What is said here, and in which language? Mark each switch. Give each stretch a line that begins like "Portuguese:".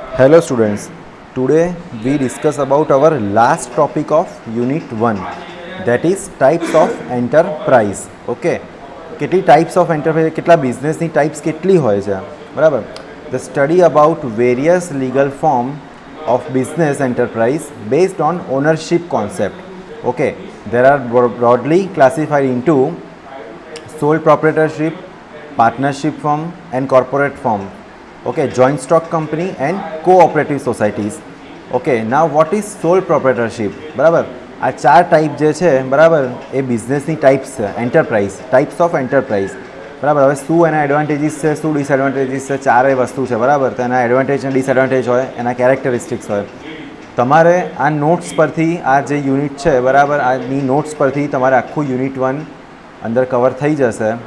English: Hello students, today we discuss about our last topic of unit 1, that is types of enterprise.
Gujarati: Okay, કેટલી
English: types of enterprise,
Gujarati: કેટલા બિઝનેસની types કેટલી હોય છે, બરાબર?
English: The study about various legal form of business enterprise based on ownership concept. Okay, there are broadly classified into sole proprietorship, partnership firm and corporate firm. Okay, joint stock company and cooperative societies. Okay, now what is sole proprietorship?
Gujarati: બરાબર, આ ચાર type જે છે બરાબર એ બિઝનેસની types છે, enterprise, types of enterprise. બરાબર, હવે શું એના એડવાન્ટેજીસ છે, શું ડિસએડવાન્ટેજીસ છે, ચારેય વસ્તુ છે બરાબર. તો એના એડવાન્ટેજ અને ડિસએડવાન્ટેજ હોય, એના કેરેક્ટરિસ્ટિક્સ હોય. તમારે આ નોટ્સ પરથી, આ જે યુનિટ છે બરાબર, આની નોટ્સ પરથી તમારે આખું યુનિટ 1 અંદર કવર થઈ જશે.